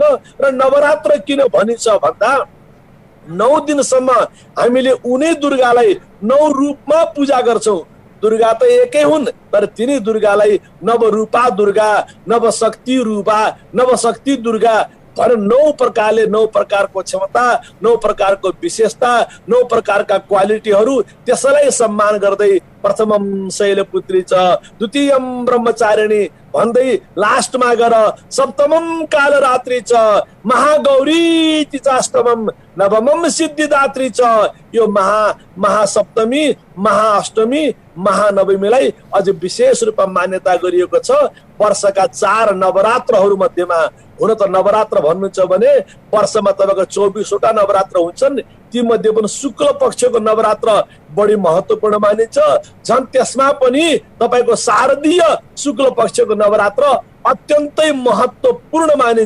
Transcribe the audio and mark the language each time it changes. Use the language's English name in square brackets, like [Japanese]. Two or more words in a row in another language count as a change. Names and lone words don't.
[Nepali] र नवरात्र किन भनिन्छ भन्दा 9 दिनसम्म हामीले उनी दुर्गालाई 9 रूपमा पूजा गर्छौँ। दुर्गा त एकै हुन्, तर तिनी दुर्गालाई नवरूपा दुर्गा, नवशक्ति रूपा, नवशक्ति दुर्गा भने 9 प्रकारले 9 प्रकारको क्षमता, 9 प्रकारको विशेषता, 9 प्रकारका क्वालिटीहरू त्यसैलाई सम्मान गर्दै [Sanskrit] प्रथमम शैलपुत्री च द्वितीयम ब्रह्मचारिणी [Nepali] भन्दै लास्टमा गएर [Sanskrit] सप्तमम कालरात्रि च महागौरी चाष्टमम नवमम सिद्धिदात्री च। [Nepali] यो महासप्तमी, महाअष्टमी, महानवमीलाई अझ विशेष रूपमा मान्यता गरिएको छ। वर्षका 4 नवरात्रहरू मध्येमा, हुन त नवरात्र भन्नुहुन्छ भने वर्षमा तपाईँको 24वटा नवरात्र हुन्छन्, ती मध्ये पनि शुक्ल पक्षको नवरात्र बढी महत्त्वपूर्ण मानिन्छ। झन् त्यसमा पनि तपाईँको शारदीय शुक्ल पक्षको नवरात्र अत्यन्तै महत्त्वपूर्ण मानिन्छ।